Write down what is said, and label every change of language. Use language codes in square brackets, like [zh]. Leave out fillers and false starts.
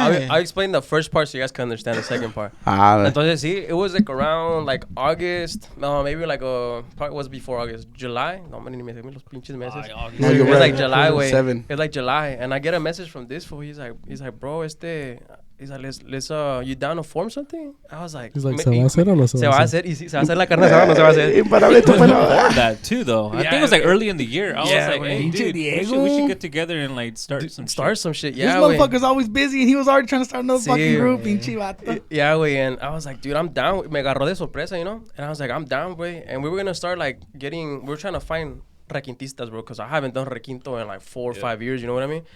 [en] I'll explain the first part so you guys can understand the second part. [es] Entonces, sí, [en] it was like around like August. No, maybe like part was before August. July. No, man, [es] ni me los pinches meses. [en] No, you're right. It was like July, way. It's like July, and I get a message from this fool. He's like, bro, he's like, let's you down to form something? I was like, he's like, [es] ¿se va a hacer o no se va a hacer? Y si se va a hacer la carne asada, no se va a hacer. [en] That too, though. I think it was like early in the year. I was like, hey, dude, we should get together and like start some shit. Yeah, this motherfucker's always busy, and he was already trying to start another fucking group. Yeah, güey. And I was like, dude, I'm down. [es] Me agarró de sorpresa, [en] you know? And I was like, I'm down, güey. And we were gonna start like we're trying to find requintistas, bro, because I haven't done requinto in like 4 or 5 years, you know what I mean?